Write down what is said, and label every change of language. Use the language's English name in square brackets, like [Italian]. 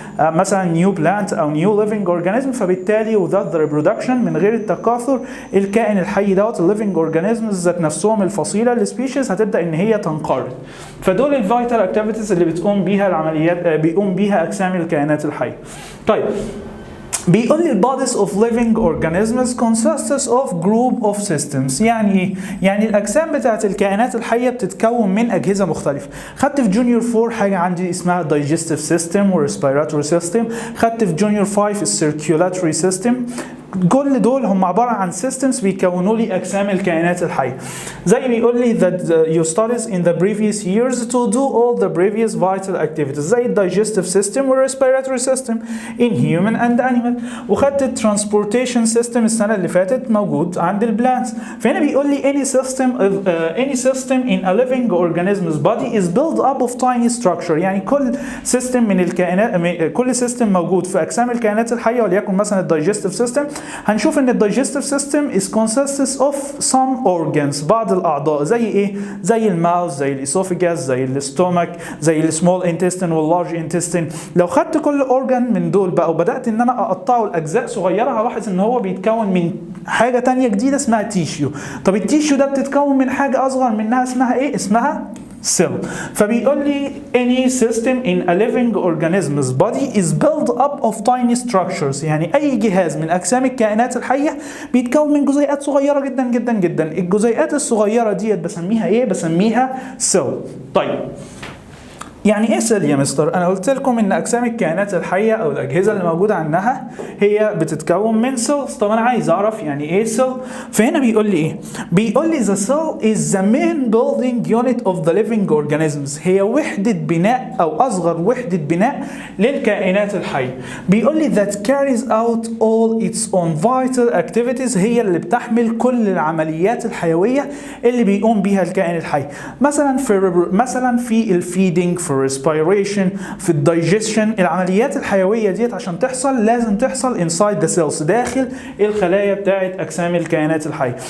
[Arabic] مثلا [English] new plant [Arabic] أو [English] new living organism، [Arabic] فبالتالي [English] without the reproduction [Arabic] من غير التكاثر الكائن الحي دوت [English] living organisms [Arabic] ذات نفسهم الفصيلة السبيشيز هتبدأ إن هي تنقرض. فدول الفيتال اكتيفيتيز اللي بتقوم بيها العمليات، بيقوم بيها اجسام الكائنات الحيه. طيب بيقول لي [English] bodies of living organisms consists of group of systems. [Arabic] يعني ايه؟ يعني الاجسام بتاعت الكائنات الحيه بتتكون من اجهزه مختلفه. خدت في جونيور 4 حاجه عندي اسمها digestive system و respiratory system، خدت في جونيور 5 الcirculatory system. كل دول هم عبارة عن systems بيكونوا لي أجسام الكائنات الحية. زي بيقول لي [English] that you studied in the previous years to do all the previous vital activities، زي digestive system و respiratory system in human and animal. [Arabic] وخدت transportation system السنة اللي فاتت موجود عند البلانتس. فهنا بيقول لي [English] any system in a living organism's body is built up of tiny structure، [Arabic] يعني كل system من الكائنات، كل system موجود في أجسام الكائنات الحية، وليكن مثلا digestive system، هنشوف ان الدايجستيف سيستم [English] is consists of some organs، [Arabic] بعض الاعضاء. زي ايه؟ زي الماوث، زي الاسوفيجاس، زي الاستومك، زي السمول انتستين واللارج انتستين. لو خدت كل اورجان من دول بقى وبدات ان انا اقطعه لاجزاء صغيره، هلاحظ ان هو بيتكون من حاجه تانية جديده اسمها تيشيو. طب التيشيو ده بتتكون من حاجه اصغر منها اسمها ايه؟ اسمها cell. فبيقول لي [English] any system in a living organism's body is built up of tiny structures، [Arabic] يعني أي جهاز من أجسام الكائنات الحية بيتكون من جزيئات صغيرة جدا جدا جدا. الجزيئات الصغيرة ديت بسميها إيه؟ بسميها cell. طيب يعني ايه سيل يا مستر؟ انا قلت لكم ان اجسام الكائنات الحيه او الاجهزه اللي موجوده عنها هي بتتكون من سيلز. طب انا عايز اعرف يعني ايه سيل. فهنا بيقول لي ايه؟ بيقول لي [English] the cell is the main building unit of the living organisms. [Arabic] هي وحده بناء او اصغر وحده بناء للكائنات الحيه. بيقول لي [English] that carries out all its own vital activities. [Arabic] هي اللي بتحمل كل العمليات الحيويه اللي بيقوم بيها الكائن الحي. مثلا في الفيدنج، في الريسبيريشن، في الدايجيشن. العمليات الحيويه ديت عشان تحصل لازم تحصل [English] inside the cells، [Arabic] داخل الخلايا بتاعه اجسام الكائنات الحيه.